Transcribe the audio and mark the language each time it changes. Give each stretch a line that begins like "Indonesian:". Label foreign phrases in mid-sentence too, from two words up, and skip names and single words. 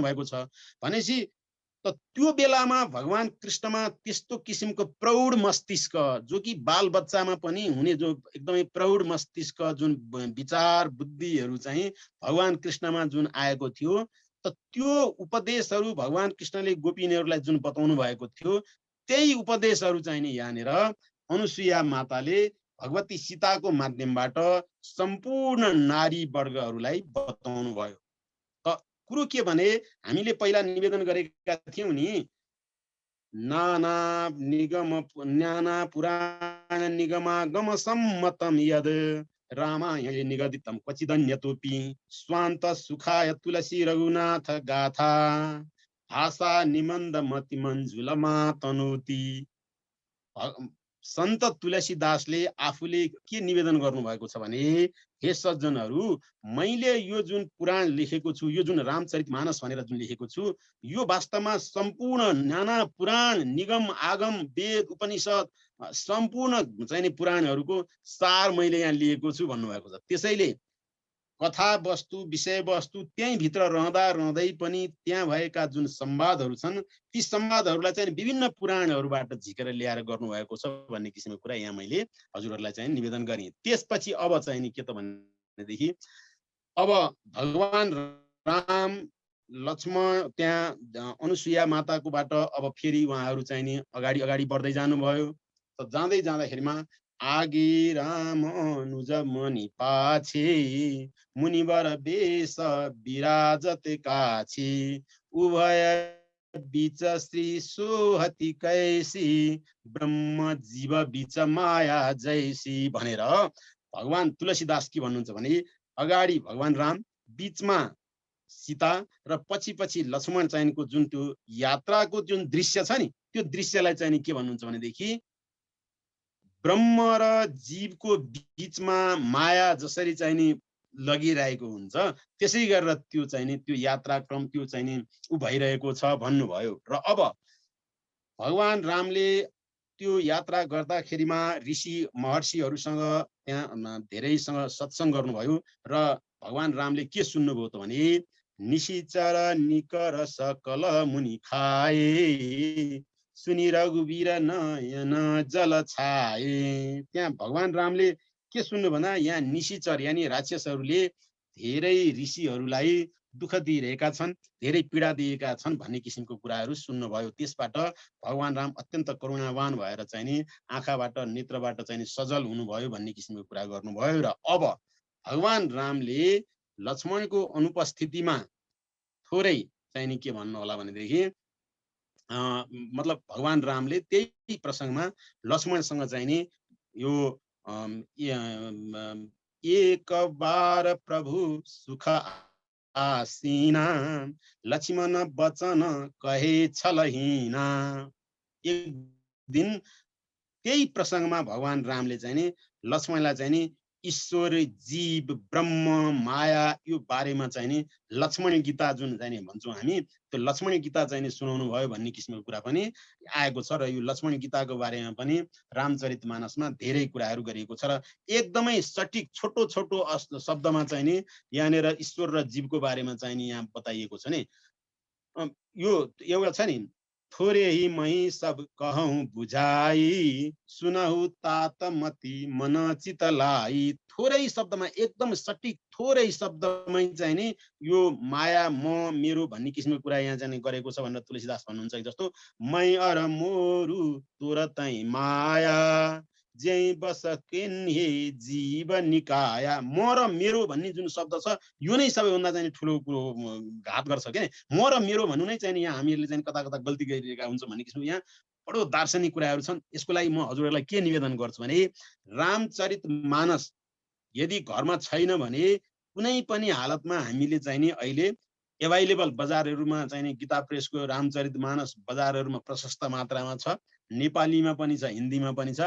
Nepali: भएको छ भनेपछि त त्यो बेलामा भगवान कृष्णमा त्यस्तो किसिमको प्रौढ मस्तिष्क जो कि बाल बच्चामा पनि हुने जो एकदमै प्रौढ मस्तिष्क जुन विचार बुद्धिहरू चाहिँ भगवान कृष्णमा जुन आएको थियो, त त्यो उपदेशहरू भगवान कृष्णले गोपिनीहरूलाई जुन बताउनु भएको थियो त्यही उपदेशहरू चाहिँ नि यहाँनिर अनुसुया माताले भगवती सीताको माध्यमबाट सम्पूर्ण नारी वर्गहरूलाई बताउनु भयो। त कुरो के भने हामीले पहिला निवेदन गरेका थियौं नि,
Sanskrit: नाना पुराण निगमागम सम्मतम यद रामायणे निगदितम क्वचिदन्यतोपि स्वान्त सुखाय तुलसी रघुनाथ गाथा भाषा निमन्द मति मञ्जुलमा तनोति।
Nepali: सन्त तुलसीदासले आफूले के निवेदन गर्नुभएको छ भने, हे सज्जनहरू, मैले यो जुन पुराण लेखेको छु, यो जुन रामचरितमानस भनेर जुन लेखेको छु, यो वास्तवमा सम्पूर्ण नाना पुराण निगम आगम वेद उपनिषद सम्पूर्ण चाहिँ नि पुराणहरूको सार मैले यहाँ लिएको छु भन्नुभएको छ। त्यसैले कथा वस्तु विषय वस्तु त्यही भित्र रहँदै पनि त्यहाँ भएका जुन संवादहरू छन् ती संवादहरूलाई चाहिँ विभिन्न पुराणहरूबाट झिकेर ल्याएर गर्नुभएको छ भन्ने किसिमको कुरा यहाँ मैले हजुरहरूलाई चाहिँ निवेदन गरेँ। त्यसपछि अब चाहिँ नि के त भनेदेखि अब भगवान राम लक्ष्मण त्यहाँ अनुसुया माताकोबाट अब फेरि उहाँहरू चाहिँ नि अगाडि बढ्दै जानुभयो। त जाँदै जाँदाखेरिमा
Awadhi: आगे राम अनुज मणि पाछे मुनिवर बेश विराजत काछे उभय बीच श्री सोहती कैसी ब्रह्म जीव बीच माया जैसी
Nepali: भनेर भगवान तुलसीदास के भन्नुहुन्छ भने अगाडि भगवान राम, बीचमा सीता र पछि पछि लक्ष्मण चाहिँको जुन त्यो यात्राको जुन दृश्य छ नि, त्यो दृश्यलाई चाहिँ नि के भन्नुहुन्छ भनेदेखि ब्रह्म र जीवको बीचमा माया जसरी चाहिँ नि लगिरहेको हुन्छ त्यसै गरेर त्यो चाहिँ नि त्यो यात्राक्रम त्यो चाहिँ नि उ भइरहेको छ भन्नुभयो। र अब भगवान रामले त्यो यात्रा गर्दाखेरिमा ऋषि महर्षिहरूसँग त्यहाँ धेरैसँग सत्सङ्ग गर्नुभयो र भगवान रामले के सुन्नुभयो त भने
Awadhi: निशिचर निकर सकल मुनि खाए सुनि रघुवीर नयन जल छाए।
Nepali: त्यहाँ भगवान रामले के सुन्नु भन्दा यहाँ निशिचर यानि राक्षसहरूले धेरै ऋषिहरूलाई दुःख दिइरहेका छन्, धेरै पीडा दिएका छन् भन्ने किसिमको कुराहरू सुन्नुभयो। त्यसबाट भगवान राम अत्यन्त करुणावान भएर चाहिँ नि आँखाबाट नेत्रबाट चाहिँ नि सजल हुनुभयो भन्ने किसिमको कुरा गर्नुभयो। र अब भगवान रामले लक्ष्मणको अनुपस्थितिमा थोरै चाहिँ नि के भन्नु होला भनेदेखि मतलब भगवान रामले त्यही प्रसङ्गमा लक्ष्मणसँग चाहिँ नि यो
Awadhi: एक बार प्रभु सुख आसीना लक्ष्मण वचन कहे छलहीना।
Nepali: एक दिन त्यही प्रसङ्गमा भगवान रामले चाहिँ नि लक्ष्मणलाई चाहिँ नि ईश्वर जीव ब्रह्म माया यो बारेमा चाहिँ नि लक्ष्मण गीता जुन चाहिँ नि भन्छौँ हामी त्यो लक्ष्मण गीता चाहिँ नि सुनाउनु भयो भन्ने किसिमको कुरा पनि आएको छ। र यो लक्ष्मण गीताको बारेमा पनि रामचरितमानसमा धेरै कुराहरू गरिएको छ र एकदमै सठिक छोटो छोटो शब्दमा चाहिँ नि यहाँनिर ईश्वर र जीवको बारेमा चाहिँ नि यहाँ बताइएको छ नि। यो एउटा छ नि
Awadhi: थोरे ही मही सब कहूँ बुझाई सुनहु तात मति मन चितलाई।
Nepali: थोरै शब्दमा एकदम सटिक थोरै शब्दमै चाहिँ नि यो माया म मेरो भन्ने किसिमको कुरा यहाँ चाहिँ गरेको छ भनेर तुलसीदास भन्नुहुन्छ।
Awadhi: जस्तो मै अर मोरु तोर तै माया जै बस केन्हे जीव निकाया।
Nepali: म र मेरो भन्ने जुन शब्द छ यो नै सबैभन्दा चाहिँ ठुलो कुरो घात गर्छ के। म र मेरो भन्नु नै चाहिँ यहाँ हामीहरूले चाहिँ कता कता गल्ती गरिरहेका हुन्छ भन्ने किसिमको यहाँ बडो दार्शनिक कुराहरू छन्। यसको लागि म हजुरहरूलाई के निवेदन गर्छु भने रामचरितमानस यदि घरमा छैन भने कुनै पनि हालतमा हामीले चाहिँ नि अहिले एभाइलेबल बजारहरूमा चाहिँ नि गीता प्रेसको रामचरितमानस बजारहरूमा प्रशस्त मात्रामा छ, नेपालीमा पनि छ, हिन्दीमा पनि छ।